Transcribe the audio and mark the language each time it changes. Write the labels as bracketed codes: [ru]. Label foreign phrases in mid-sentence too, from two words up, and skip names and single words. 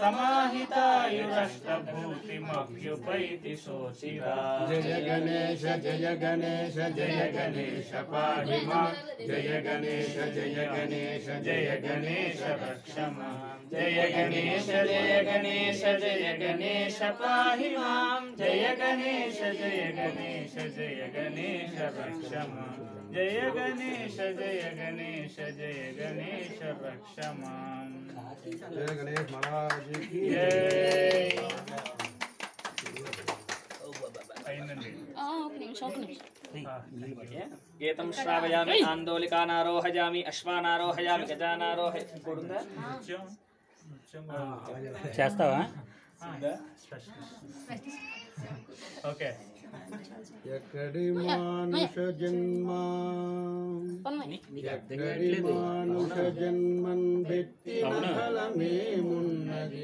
[sa] समाहितायुरष्टभूतिमभ्युपैति शोचिरा जय गणेश जय गणेश जय गणेश पाहि मां जय गणेश जय गणेश जय गणेश रक्ष मां जय गणेश जय गणेश जय गणेश पाहि मां जय गणेश जय गणेश जय गणेश रक्ष मां जय गणेश जय गणेश जय गणेश रक्ष मां [hi] जय गणेश महाराज की जय [sa] गीतं श्रावयामि आन्दोलिकानारोहयामि अश्वानारोहयामि गजानारोहयामि [te] చేస్తావా ఓకే ఎక్కడి మానుష జన్మ ఎక్కడి మానుష జన్మన్ పెట్టిన ఫలమేమున్నది